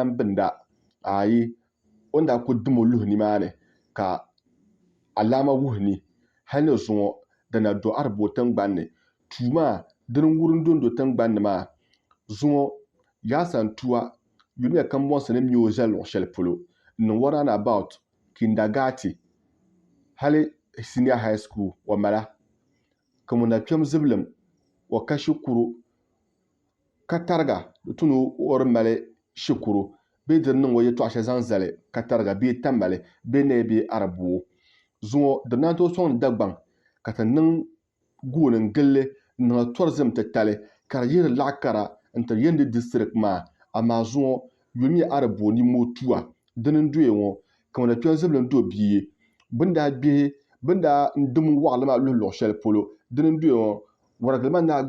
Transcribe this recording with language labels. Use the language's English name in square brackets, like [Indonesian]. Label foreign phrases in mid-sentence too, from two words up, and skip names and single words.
[Dagbani] lan binda ayi o ni daa kuli dim o luhi nimaani ka alaama wuhi ni hali ni zuŋɔ di na do ariboo tiŋgbani ni tuu maa dini n-wurim dondo tiŋgbani ni maa zuŋɔ yaasantua yulimiya kambɔnsi ni me o zali luɣ' shɛli polo n-niŋ [English] what round about [Dagbani] Kindagati hali [English] senior high school [Dagbani] o mala ka ŋun na kpɛm zibilim o ka shikuru ka tariga di tu ni o mali shikuru bee di niŋ o yɛltɔɣa shɛli zaŋ zali ka tariga bee tambali bee nee bee arabuu zuŋo di naan tooi sɔŋ ni Dagbaŋ ka ti niŋ gooni n gilli n niŋ tourism titali ka di yihiri laɣakara n ti yindi district maa amaa zuŋo yuli nyɛ arabuu nimootua dini n doya ŋo ka ŋun na kpɛm zibilim do bia bin daa dim waɣali maa luhi luɣu shɛli polo dini n doya ŋo warigili maa naa